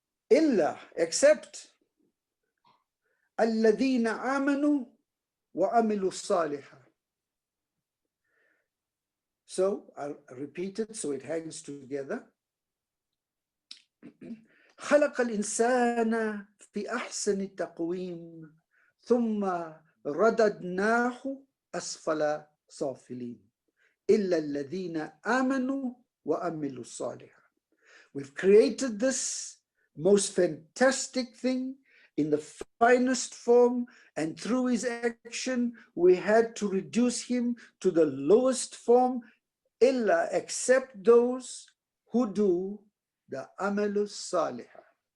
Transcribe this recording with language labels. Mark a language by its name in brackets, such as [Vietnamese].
[Arabic] Illa, except alladhina amanu wa amilu salihah. [English] So I'll repeat it so it hangs together. [Arabic] خلق الإنسان في أحسن التقويم ثم رددناه أسفل سافلين إلا الذين آمنوا وعملوا الصالحات. [English] We've created this most fantastic thing in the finest form, and through his action we had to reduce him to the lowest form, illa, except those who do the [Arabic] amalus salihah.